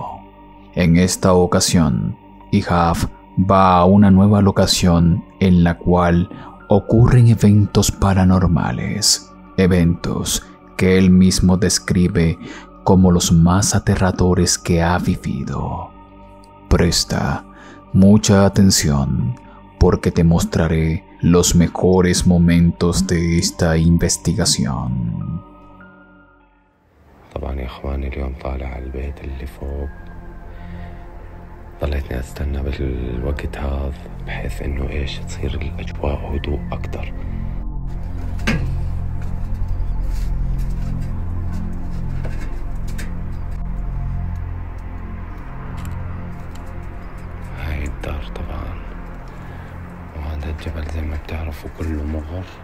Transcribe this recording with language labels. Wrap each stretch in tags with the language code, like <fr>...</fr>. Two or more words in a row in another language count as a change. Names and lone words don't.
<es>En esta ocasión, Ihaf va a una nueva locación en la cual ocurren eventos paranormales, eventos que él mismo describe como los más aterradores que ha vivido. Presta mucha atención porque te mostraré los mejores momentos de esta investigación.</es> <ar>طبعا يا اخواني اليوم طالع على البيت اللي فوق. ضليتني استنى بالوقت هذا بحيث انه ايش تصير الاجواء هدوء اكتر. هاي الدار طبعا، وهذا الجبل زي ما بتعرفوا كله مغر.</ar>